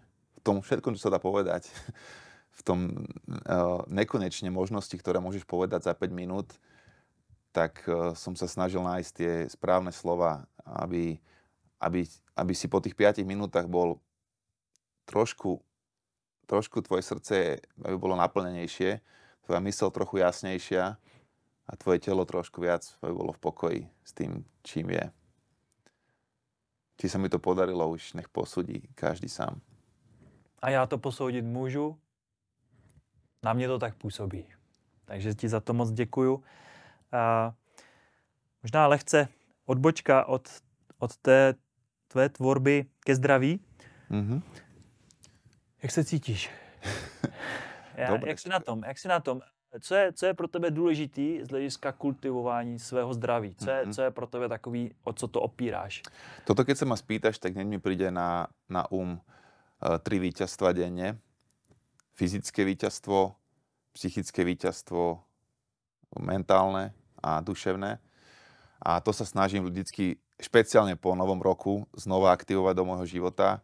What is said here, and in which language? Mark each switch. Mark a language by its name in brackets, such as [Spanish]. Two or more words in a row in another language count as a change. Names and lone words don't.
[Slovak] V tom všetkom, čo sa dá povedať, v tom nekonečne možnosti, ktoré môžeš povedať za 5 minút, tak som sa snažil nájsť tie správne slova, aby si po tých 5 minútach bol trošku tvoje srdce, aby bolo naplnenejšie, tvoja myseľ trochu jasnejšia a tvoje telo trošku viac, aby bolo v pokoji s tým, čím je. Či sa mi to podarilo, už nech posúdi každý sám. [Czech] A já to posoudit můžu. Na mě to tak působí. Takže ti za to moc děkuju. Možná lehce odbočka od té tvé tvorby ke zdraví. Jak se cítíš? Jak jsi na tom? Co je pro tebe důležitý z hlediska kultivování svého zdraví? Co je pro tebe takový, o co to opíráš? [Slovak] Toto, keď sa ma spýtaš, tak hneď mi príde na 3 víťazstva denne. Fyzické víťazstvo, psychické víťazstvo, mentálne a duševné. A to sa snažím vždycky, špeciálne po novom roku, znova aktivovať do môjho života.